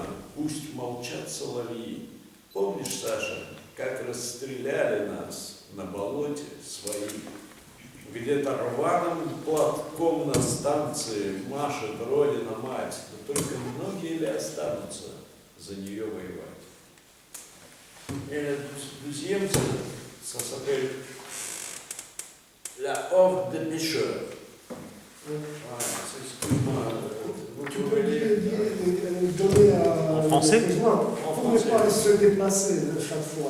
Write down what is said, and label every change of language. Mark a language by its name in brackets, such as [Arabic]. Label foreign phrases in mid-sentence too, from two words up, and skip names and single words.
[Russian] Пусть молчат соловьи. Помнишь, Саша, как расстреляли нас на болоте свои? Где-то рваным платком на станции машет Родина-мать, но только многие ли останутся за нее воевать? [French] Et le deuxième, ça s'appelle la horde des pêcheurs. Excuse-moi, tu peux donner à... En français? Pour ne pas se déplacer chaque fois.